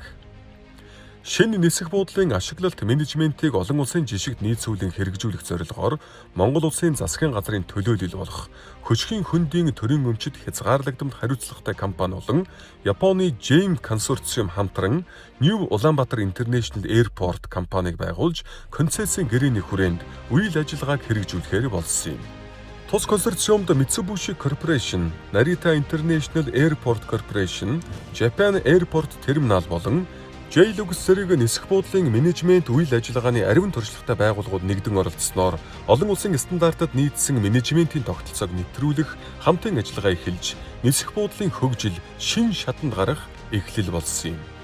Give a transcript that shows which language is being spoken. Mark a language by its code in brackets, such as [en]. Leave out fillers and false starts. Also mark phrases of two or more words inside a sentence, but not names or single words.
[mn] Шинэ нисэх буудлын ашиглалт менежментийг олон улсын жишгт нийцүүлэн хэрэгжүүлэх зорилгоор Монгол улсын засгийн газрын төлөөлөл болох хөшгийн хөндийн төрийн өмчит хязгаарлагдмал хариуцлагатай компани болон Японы JEM консорциум хамтран New Ulaanbaatar International Airport компаниг байгуулж концессийн гэрээний хүрээнд үйл ажиллагааг хэрэгжүүлэхээр болсон юм. Тус консорциумд Mitsubishi Corporation, Narita International Airport Corporation, Japan Airport Terminal болон JLUX зэрэг нисэх буудлын менежмент үйл ажиллагааны ариун туршлагатай байгууллагууд нэгдэн оролцсноор олон улсын стандартад нийцсэн менежментийн тогтолцоог нэвтрүүлэх хамтын ажиллагаа эхэлж нисэх буудлын хөгжил шин шатанд гарах эхлэл болсон юм.